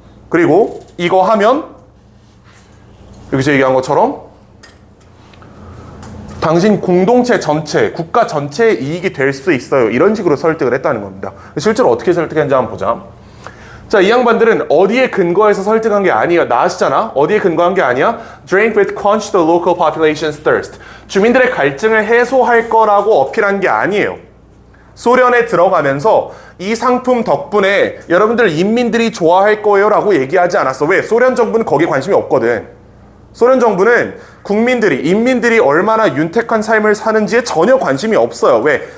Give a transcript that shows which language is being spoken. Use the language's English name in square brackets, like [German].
[Korean] 그리고 이거 하면 여기서 얘기한 것처럼 당신 공동체 전체, 국가 전체의 이익이 될 수 있어요. 이런 식으로 설득을 했다는 겁니다. 실제로 어떻게 설득했는지 한번 보자. 자, 이 양반들은 어디에 근거해서 설득한 게 아니야. 나아시잖아? 어디에 근거한 게 아니야? [English] Drink with quench the local population's thirst. [Korean] 주민들의 갈증을 해소할 거라고 어필한 게 아니에요. 소련에 들어가면서 이 상품 덕분에 여러분들 인민들이 좋아할 거예요 라고 얘기하지 않았어. 왜? 소련 정부는 거기에 관심이 없거든. 소련 정부는 국민들이, 인민들이 얼마나 윤택한 삶을 사는지에 전혀 관심이 없어요. 왜?